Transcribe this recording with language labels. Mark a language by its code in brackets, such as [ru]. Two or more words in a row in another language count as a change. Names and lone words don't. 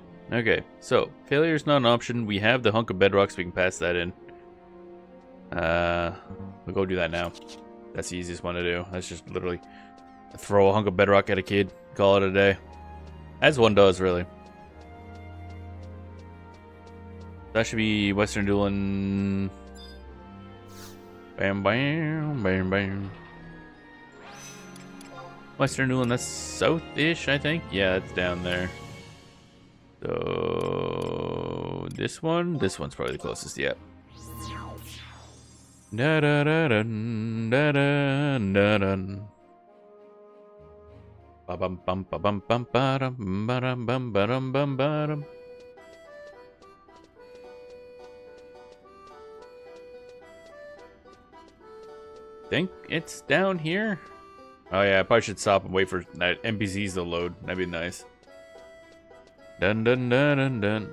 [en] Okay, so failure's not an option. We have the hunk of bedrock, so we can pass that in. We'll go do that now. That's the easiest one to do. That's just literally throw a hunk of bedrock at a kid, call it a day. As one does, really. That should be Western Adoulin. Bam, bam, bam, bam. Western Adoulin, that's south-ish, I think. Yeah, it's down there. So this one's probably the closest yet. Da da da dun, da da da dun. Ba bum bum ba bum bum ba dum ba dum bum ba dum bum ba dum. Think it's down here. Oh yeah, I probably should stop and wait for NPCs to load. That'd be nice. Dun dun dun dun dun.